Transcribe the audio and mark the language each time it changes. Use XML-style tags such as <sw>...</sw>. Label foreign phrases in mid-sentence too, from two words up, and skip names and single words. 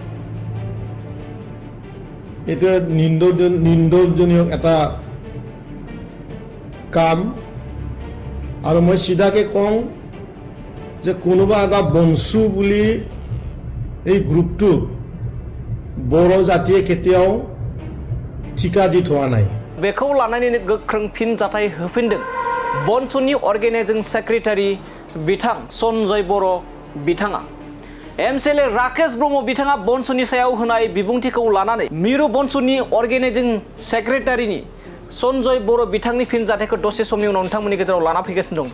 <as>এটা নিন্দনীয় এটা কাম আৰু মই সিধাকে কওঁ যে কোনোবা এটা বংশু বুলি এই গ্ৰুপটোক বড় জাতিয়ে কেতিয়াও ঠিকা দি থোৱা নাই।</as> <brx>बेखौ लानानैनो गोख्रों फिनजाथाय होफिनदों बनसुनि</brx> <en>organizing secretary</en> <brx>बिथां सन्जय बर' बिथाङा एमसिएलए राकेश ब्रह्म बिथाङा बनसुनि सायाव होनाय बिबुंथिखौ लानानै मिरु बनसुनि</brx> <en>organizing secretary</en> <brx>सन्जय बर' बिथांनि फिनजाथायखौ दसे समनि उनाव नोंथांमोननि गेजेराव लाना फैगासिनो दं।</brx>